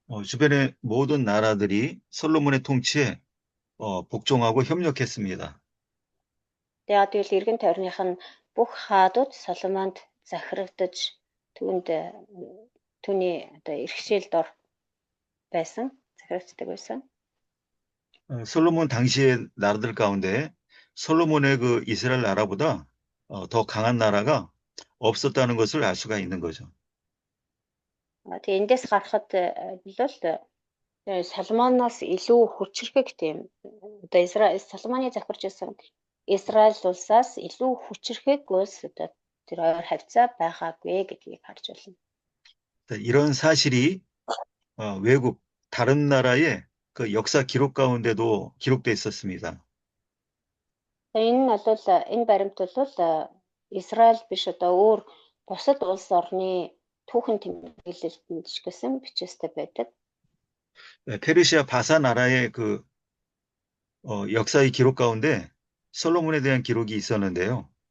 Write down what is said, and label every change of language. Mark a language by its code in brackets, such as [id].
[ko] 주변의 모든 나라들이 솔로몬의 통치에 복종하고 협력했습니다. [mn] Тэгээд тэгэл эргэн тойрных нь бүх хаадууд Соломонд захирагдаж түүний одоо эрхшээлд ор байсан, захирагддаг байсан. [ko] 솔로몬 당시의 나라들 가운데 솔로몬의 그 이스라엘 나라보다 더 강한 나라가 없었다는 것을 알 수가 있는 거죠. [mn] Тэгээ эндээс гарахад бол Соломоноос илүү хүчирхэг тийм одоо Соломоны захирч байсан Израиль улсаас илүү хүчирхэг улс одоо тэр хоёр хавцаа байгаагүй гэдгийг харж байна. [ko] 이런 사실이 외국 다른 나라의 그 역사 기록 가운데도 기록돼 있었습니다. [mn] Энэ баримт бол Израиль биш одоо өөр бусад улс орны түүхэн тэмдэглэлтэнд ч гэсэн бичээстэй байдаг. [ko] 페르시아 바사 나라의 그 역사의 기록 가운데 솔로몬에 대한 기록이 있었는데요.